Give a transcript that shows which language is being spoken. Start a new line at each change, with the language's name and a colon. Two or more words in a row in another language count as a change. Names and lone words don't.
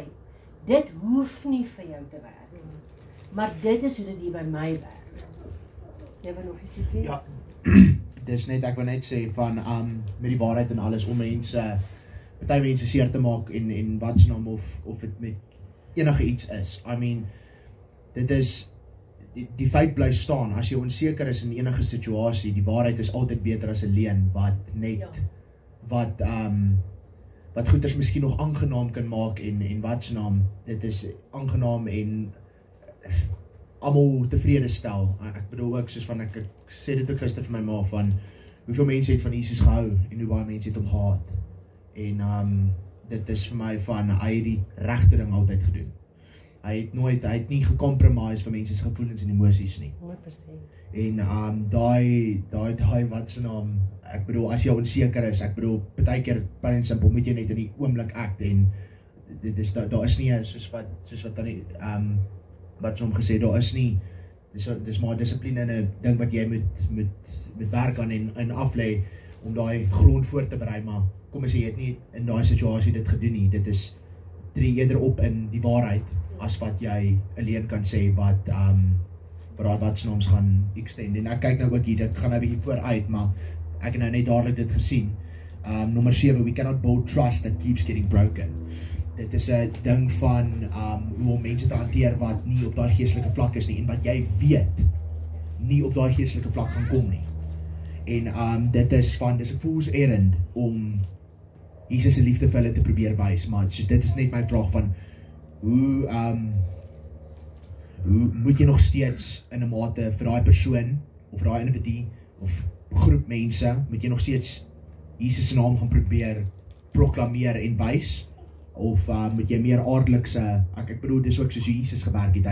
Afrikaans: Dit hoef nie vir jou te werk. Maar dit is hoe dit hier by my werk. Jy wil nog iets sê? Ja, dis net, ek wil net sê van, met die waarheid en alles, om mense, party mense seer te maak, en wat se naam, of dit met enige iets is.
English: I mean,
Afrikaans: dit is, die feit bly staan, as jy onseker is in enige situasie, die waarheid is altyd beter as 'n leuen wat goeders miskien nog aangenaam kan maak en wat se naam, dit is aangenaam en almal tevrede stel. Ek bedoel ook soos van ek sê dit ook gister vir my ma van hoeveel mense het van Jesus gehou en hoe baie mense het hom gehaat. En dit is vir my van hy het die regte ding altyd gedoen. Hy het nie gecompromise vir mense se gevoelens en emosies nie. 100%. En daai wat se naam, ek bedoel as jy onseker is, ek bedoel partykeer
English: plain and simple
Afrikaans: moet jy net in die oomblik act en dit is daar is nie soos wat dan wat hom gesê daar is nie dis maar dissipline in 'n ding wat jy moet werk aan en aflê om daai grond voor te berei, maar kom as jy het nie in daai situasie dit gedoen nie, dit is tree eerder op in die waarheid as wat jy alleen kan sê wat wat se naams gaan extend. En ek kyk nou ook hier, dit gaan nou 'n bietjie vooruit, maar ek het nou net dadelik dit gesien. Nommer 7,
English: we cannot build trust that keeps getting broken.
Afrikaans: Dit is 'n ding van hoe om mense te hanteer wat nie op daai geestelike vlak is nie en wat jy weet nie op daai geestelike vlak gaan kom nie. En dit is 'n
English: fool's errand
Afrikaans: om Jesus se liefde vir hulle te probeer wys, maar soos dit is net my vraag van hoe moet jy nog steeds in 'n mate vir daai persoon of daai individu of groep mense moet jy nog steeds Jesus se naam gaan probeer proklameer en wys of moet jy meer aardelikse ek bedoel dis ook soos Jesus gewerk het.